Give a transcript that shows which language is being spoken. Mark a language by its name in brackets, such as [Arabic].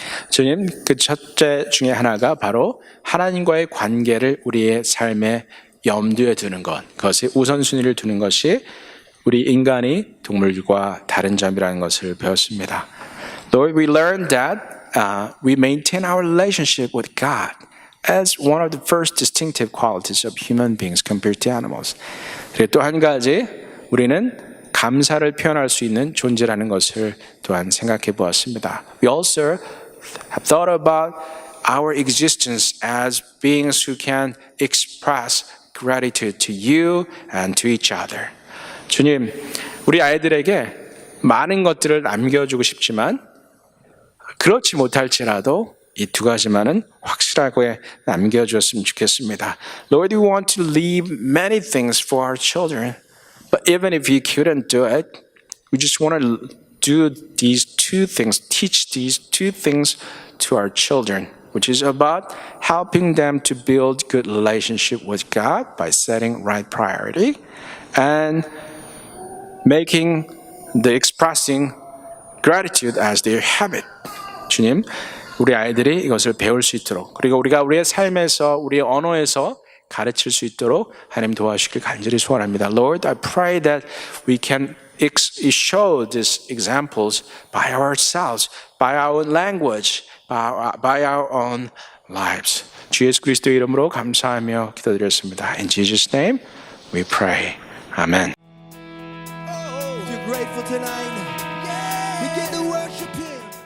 [Korean] 주님, 그 첫째 중에 하나가 바로 하나님과의 관계를 우리의 삶에 염두에 두는 것, 그것에 우선순위를 두는 것이 우리 인간이 동물과 다른 점이라는 것을 배웠습니다. [English] Lord, we learned that we maintain our relationship with God as one of the first distinctive qualities of human beings compared to animals. [Korean] 그리고 또 한 가지, 우리는 감사를 표현할 수 있는 존재라는 것을 또한 생각해 보았습니다. [English] We also have thought about our existence as beings who can express gratitude to you and to each other. [Korean] 주님, 우리 아이들에게 많은 것들을 남겨주고 싶지만 그렇지 못할지라도 이 두 가지만은 확실하게 남겨주었으면 좋겠습니다. [English] Lord, we want to leave many things for our children, but even if you couldn't do it, we just want to do these two things, teach these two things to our children, which is about helping them to build good relationship with God by setting right priority and making the expressing gratitude as their habit. [Korean] 주님, 우리 아이들이 이것을 배울 수 있도록 그리고 우리가 우리의 삶에서 우리의 언어에서 가르칠 수 있도록 하나님 도와주시길 간절히 소원합니다. [English] Lord, I pray that we can show these examples by ourselves, by our language, by our own lives. [Korean] 주 예수 그리스도의 이름으로 감사하며 기도드렸습니다. [English] In Jesus' name we pray. Amen. Grateful tonight. Begin to worship Him.